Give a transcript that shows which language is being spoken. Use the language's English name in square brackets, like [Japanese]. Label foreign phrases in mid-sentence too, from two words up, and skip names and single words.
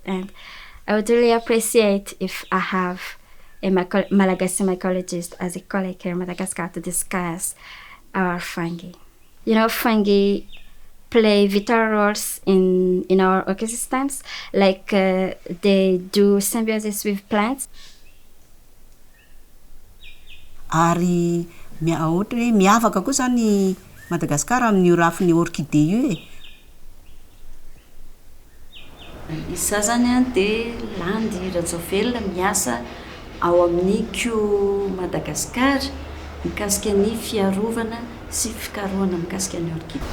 [English] And I would really appreciate if I have a Malagasy mycologist as a colleague here in Madagascar to discuss our fungi. You know, fungi play vital roles in our ecosystems, like they do symbiosis with plants. [Malagasy] Ary ohatra hoe miavaka koa zany Madagascar amin'ny rafin'ny orchidée io e. Isa zany a dia Landy Ratsovelona miasa ao amin'ny Kew Madagascar mikasika ny fiarovana sy fikarohana mikasika ny orchidée.